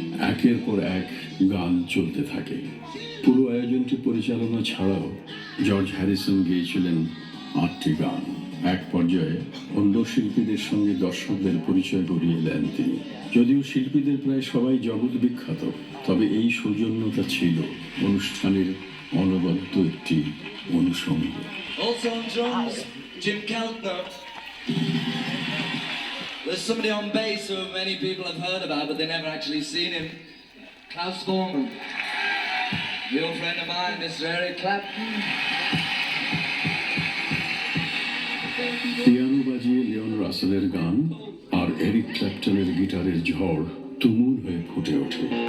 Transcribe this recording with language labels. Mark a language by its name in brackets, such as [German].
[Bangla] একের পর এক গান চলতে থাকে। পুরো আয়োজনটি পরিচালনা ছাড়াও জর্জ হ্যারিসন গেয়েছিলেন 8টি গান। এক পর্যায়ে অন্য শিল্পীদের সঙ্গে দর্শকদের পরিচয় করিয়ে দেন তিনি। যদিও শিল্পীদের প্রায় সবাই জগৎ বিখ্যাত, তবে এই সৌজন্যতা ছিল অনুষ্ঠানের অনবদ্য একটি অনুষঙ্গ। [English] Also on drums, Jim Keltner. There's somebody on bass who many people have heard about, but they never actually seen him. Klaus Thornton. The old friend of mine, Mr. Eric Clapton. [Bangla] Piano বাজিয়ে Leone রাসেলের গান আর Eric ক্ল্যাপটনের গিটারের ঝড় তুমুল হয়ে ফুটে ওঠে।